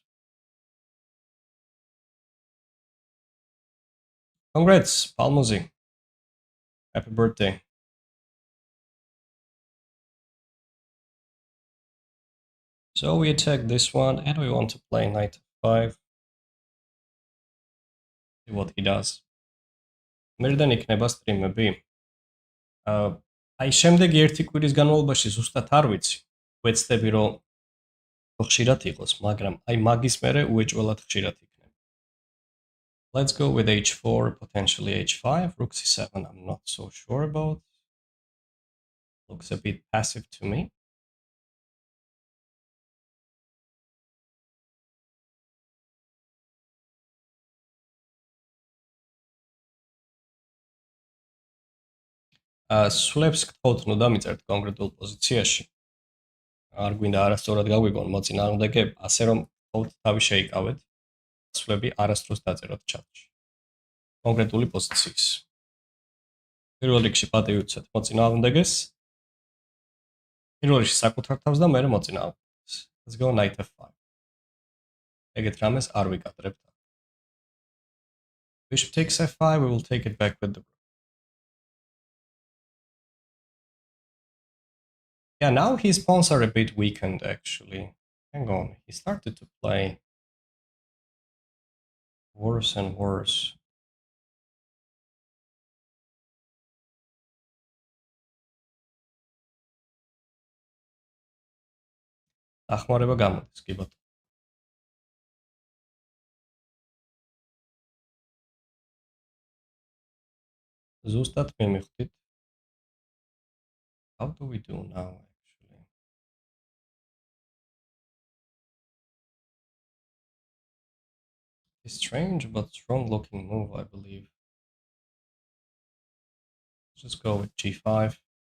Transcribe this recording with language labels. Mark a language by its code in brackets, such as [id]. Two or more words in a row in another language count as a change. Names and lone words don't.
[en] Congrats, Palmuzi. Happy birthday. So we attack this one, and we want to play knight f5. See what he does. [ka] მერდენ იქნება სტრიმები. აა, აი შემდეგი ერთი კვირის განმავლობაში ზუსტად არ ვიცი. ვეცდები რომ ხშირად იყოს, მაგრამ აი მაგის მერე უეჭველად ხშირად იქნება. [en] Let's go with h4, potentially h5, rook c7. I'm not so sure about. Looks a bit passive to me. [ka] სულებს გთხოვთ, ნუ დამიწერთ კონკრეტულ პოზიციაში. არ გვინდა არასწორად გაგვიგონ მოწინააღმდეგე, ასე რომ გთხოვთ თავი შეიკავეთ. სულები არასდროს დაწეროთ ჩატში. კონკრეტული პოზიციის. პირველ რიგში პატივი უცეთ მოწინააღმდეგეს, პირველ რიგში საკუთარ თავს და მერე მოწინააღმდეგეს. [en] Let's go knight f5. [ka] ეგეთ რამეს არ ვიკადრებთ. [en] Bishop takes f5, we will take it back with the rook. Yeah, now his pawns are a bit weakened actually. Hang on, he started to play worse and worse. [ka] დახმარება გამოდის, კი ბატონო. ზუსტად მივხვდით. [en] How do we do now actually? A strange but strong looking move, I believe. Let's just go with g5.